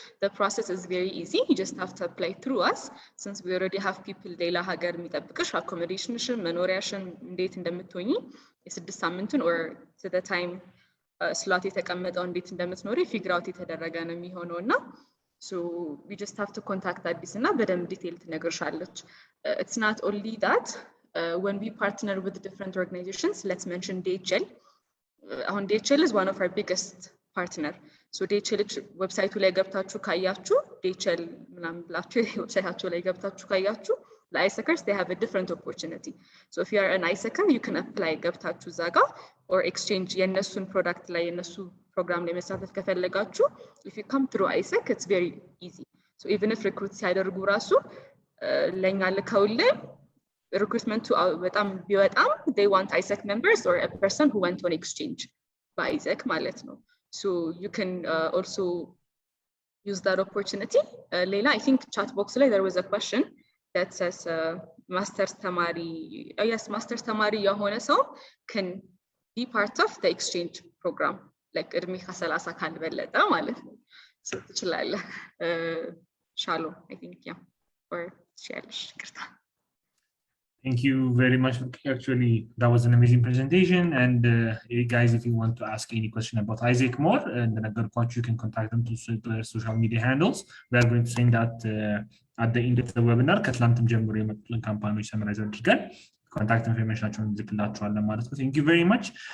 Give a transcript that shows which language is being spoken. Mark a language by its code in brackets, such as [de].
[en] The process is very easy. You just have to apply through us since we already have people [am] ሌላ ሀገር የሚጠብቅሽ [en] accommodationሽን መኖሪያሽን እንዴት እንደምትሆኚ የ6 ሳምንቱን or to the time slot የተቀመጠው እንዴት እንደምትኖሪ figure out የተደረገ ነው የሚሆነውና so we just have to contact [am] አዲስ እና በደንብ ዲቴል ትነግርሻለች. [en] It's not only that when we partner with different organizations, let's mention DHL. DHL is one of our biggest partner. [am] So DHL website ላይ ገብታችሁ ካያችሁ DHL ምናምን ብላችሁ ዌብሳይታቸው ላይ ገብታችሁ ካያችሁ ለአይሰከርስ [en] they have a different opportunity. So if you are an Aiesec, you can apply ገብታችሁ እዛ ጋር or exchange [am] የነሱን ፕሮዳክት ላይ የነሱ ፕሮግራም ላይ መሳተፍ ከፈለጋችሁ [en] if you come through Aiesec, it's very easy. So even if recruit ሲያደርጉ ራሱ [am] ለኛ ልከውልን [en] recruitment to በጣም ቢወጣም they want Aiesec members or a person who went on exchange by Aiesec ማለት ነው. So you can also use that opportunity. ሌላ I think chat box ላይ there was a question that says master's ተማሪ yes master's ተማሪ የሆነ ሰው can be part of the exchange program. [am] like እድሜ ከ30 ካልበለጠ ማለት ነው ትችላለህ ሻሎ [en] I think yeah [am] or ሻለሽ ይቅርታ [en] Thank you very much. Actually, that was an amazing presentation. And guys, if you want to ask any question about Aiesec more, and then you can contact them to their social media handles. We are going to send that at the end of the webinar. Katlantum Jamboree campaign summarize again. Contact information. Thank you very much.